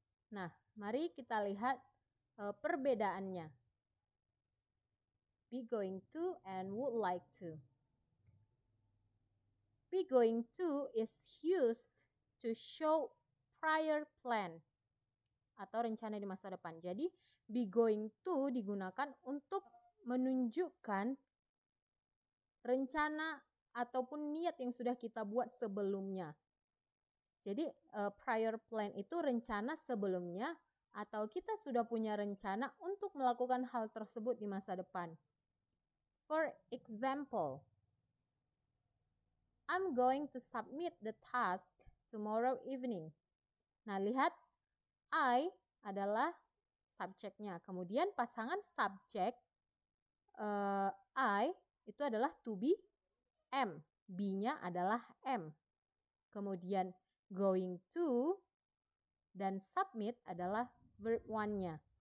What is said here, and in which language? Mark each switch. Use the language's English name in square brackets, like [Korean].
[Indonesian] Nah, mari kita lihat perbedaannya. [English] Be going to and would like to. Be going to is used to show prior plan [Indonesian] atau rencana di masa depan. Jadi, be going to digunakan untuk menunjukkan rencana ataupun niat yang sudah kita buat sebelumnya. Jadi, prior plan itu rencana sebelumnya atau kita sudah punya rencana untuk melakukan hal tersebut di masa depan. [English] For example, I'm going to submit the task tomorrow evening. [Indonesian] Nah, lihat I adalah subjeknya. Kemudian pasangan subjek I itu adalah to be am. Be-nya adalah am. Kemudian going to dan submit adalah verb one-nya.